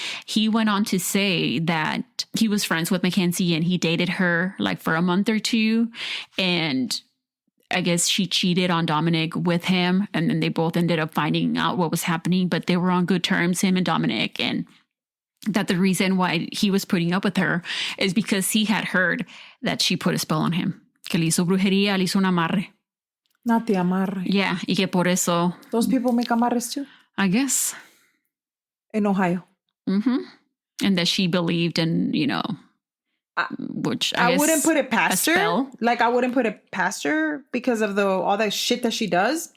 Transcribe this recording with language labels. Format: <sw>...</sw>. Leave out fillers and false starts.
<en>He went on to say that he was friends with Mackenzie and he dated her like for a month or two, and I guess she cheated on Dominic with him, and then they both ended up finding out what was happening, but they were on good terms, him and Dominic, and that the reason why he was putting up with her is because he had heard that she put a spell on him.</en> <es>Que le hizo brujería, le hizo un amarre.</es> <en>Not the amarre. Yeah,</en> <es>y que por eso...</es> <en>Those people make amarres too? I guess. In Ohio. Mm-hmm. And that she believed in, you know... which I guess wouldn't put it past her. Like, I wouldn't put it past her because of all that shit that she does.</en>